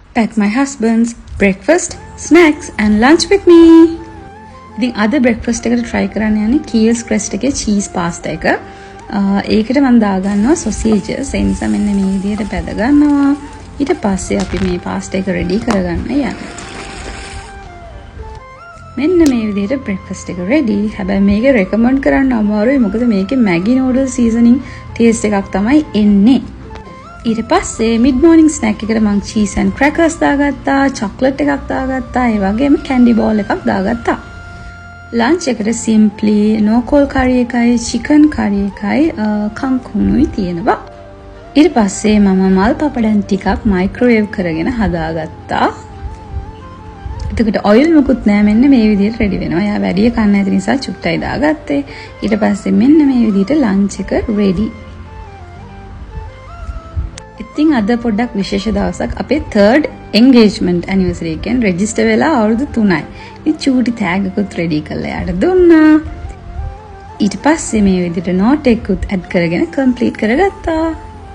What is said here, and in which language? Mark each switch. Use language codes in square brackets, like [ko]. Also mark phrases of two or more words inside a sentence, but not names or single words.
[en] pack my husband's breakfast, snacks and lunch with me. [si] ඉතින් අද breakfast එකට try කරන්න යන්නේ Kiehl's Crest එකේ [en] cheese pasta [si] එක. ඒකට මම දාගන්නවා sausages. ඒ නිසා මෙන්න මේ විදිහට බැද ගන්නවා. ඊට පස්සේ අපි මේ pasta එක ready කරගන්න යනවා. මෙන්න මේ විදිහට breakfast එක ready. හැබැයි මේක recommend කරන්න අමාරුයි. මොකද මේකේ Maggi [en] noodle seasoning taste [si] එකක් තමයි එන්නේ. ඊට පස්සේ [en] mid morning snack [si] එකට මම [en] cheese and crackers [si] දාගත්තා, chocolate එකක් දාගත්තා, ඒ වගේම [en] candy ball [si] එකක් දාගත්තා. lunch එකට [en] simply no-call curry [si] එකයි, [en] chicken curry [si] එකයි, කංකුණුයි තියෙනවා. ඊට පස්සේ මම මල් පපඩම් ටිකක් microwave කරගෙන හදාගත්තා. එතකොට oil මොකුත් නෑ, මෙන්න මේ විදිහට ready වෙනවා. එයා වැඩි කන්න නැති නිසා චුට්ටයි දාගත්තේ. ඊට පස්සේ මෙන්න මේ විදිහට lunch එක ready. ඉතින් අද පොඩ්ඩක් විශේෂ දවසක්, අපේ [en] 3rd engagement anniversary [si] එකෙන් register වෙලා අවුරුදු 3යි. ඉතින් චූටි tag එකකුත් ready කරලා යාට දුන්නා. ඊට පස්සේ මේ විදිහට note එකකුත් add කරගෙන complete කරගත්තා.